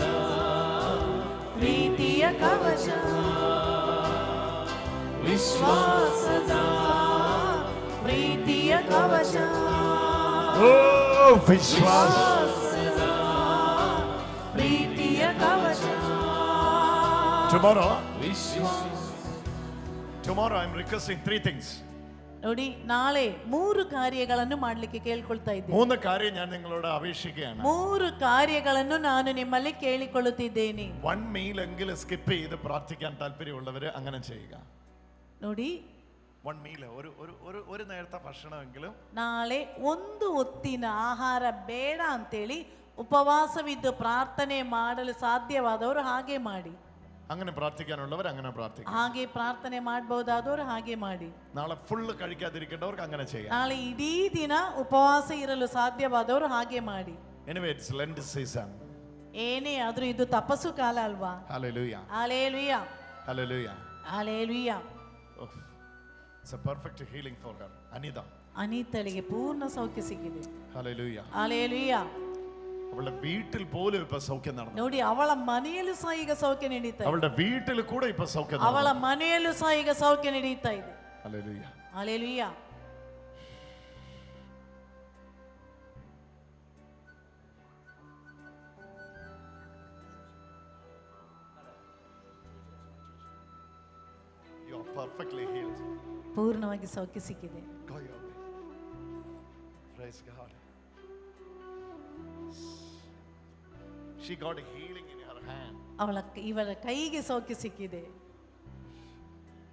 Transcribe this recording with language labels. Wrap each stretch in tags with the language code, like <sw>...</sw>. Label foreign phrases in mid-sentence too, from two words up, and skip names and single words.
<kn>ಪ್ರೀತಿಯ ಕವಚ. ವಿಶ್ವಾಸದ ಪ್ರೀತಿಯ ಕವಚ. ವಿಶ್ವಾಸದ ಪ್ರೀತಿಯ ಕವಚ.</kn> <en>Tomorrow I'm requesting 3 things.</en> <kn>ನೋಡಿ, ನಾಳೆ 3 ಕಾರ್ಯಗಳನ್ನು ಮಾಡಲಿಕ್ಕೆ ಕೇಳಿಕೊಳ್ತಾ ಇದ್ದೇನೆ.</kn> <ml>3 കാര്യം ഞാൻ നിങ്ങളോട് അപേക്ഷിക്കുകയാണ്.</ml> <kn>3 കാര്യಗಳನ್ನು ನಾನು ನಿಮ್ಮಲ್ಲಿ ಕೇಳಿಕೊಳ್ಳುತ್ತಿದ್ದೇನೆ.</kn> <ml>1 meal എങ്കിലും സ്കിപ്പ് ചെയ്ത് പ്രാർത്ഥിക്കാൻ താല്പര്യമുള്ളവര് അങ്ങനെ ചെയ്യുക.</ml> <kn>ನೋಡಿ,</kn> <ml>1 meal ഒരു നേരത്തെ ഭക്ഷണമെങ്കിലും</ml> <kn>ನಾಳೆ ಒಂದು ಹೊತ್ತಿನ ಆಹಾರ ಬೇಡ ಅಂತೇಳಿ ಉಪವಾಸವಿದ್ದು ಪ್ರಾರ್ಥನೆ ಮಾಡಲು ಸಾಧ್ಯವಾದವರು ಹಾಗೆ ಮಾಡಿ.</kn> <ml>അങ്ങനെ പ്രാർത്ഥിക്കാനുള്ളവർ അങ്ങനെ പ്രാർത്ഥിക്കും.</ml> <kn>ಹಾಗೆ ಪ್ರಾರ್ಥನೆ ಮಾಡಬಹುದಾದವರು ಹಾಗೆ ಮಾಡಿ.</kn> <ml>നാളെ ഫുള്ള് കഴിക്കാതിരിക്കേണ്ടവർക്ക് അങ്ങനെ ചെയ്യാം.</ml> <kn>ನಾಳೆ ಇಡೀ ದಿನ ಉಪವಾಸ ಇರಲು ಸಾಧ್ಯವಾದವರು ಹಾಗೆ ಮಾಡಿ.</kn> <en>Anyway, it's Lent season.</en> <kn>ಏನೇ ಆದ್ರೂ ಇದು ತಪಸ್ಸು ಕಾಲ ಅಲ್ವಾ?</kn> <en>Hallelujah. Hallelujah. Hallelujah. Hallelujah. Oh, it's a perfect healing for her. Anita.</en> <kn>ಅನಿತಳಿಗೆ ಪೂರ್ಣ ಸೌಖ್ಯ ಸಿಕ್ಕಿದೆ.</kn> <en>Hallelujah. Hallelujah.</en> <ml>അവളുടെ വീട്ടിൽ പോലും ഇപ്പൊ സൗഖ്യം നടന്നു.</ml> <kn>ನೋಡಿ, ಅವಳ ಮನೆಯಲ್ಲೂ ಸಹ ಈಗ ಸೌಖ್ಯ ನಡೀತಾ ಇದೆ.</kn> <ml>അവളുടെ വീട്ടിൽ ಕೂಡ ഇപ്പൊ സൗഖ്യം നടന്നു.</ml> <kn>ಅವಳ ಮನೆಯಲ್ಲೂ ಸಹ ಈಗ ಸೌಖ್ಯ ನಡೀತಾ ಇದೆ.</kn> <en>Hallelujah. Hallelujah. You are perfectly healed.</en> <kn>ಪೂರ್ಣವಾಗಿ ಸೌಖ್ಯ ಸಿಕ್ಕಿದೆ.</kn> <en>Go your way. Praise God. She got a healing in her hand.</en> <kn>ಇವಳ ಕೈಗೆ ಸೌಖ್ಯ ಸಿಕ್ಕಿದೆ.</kn>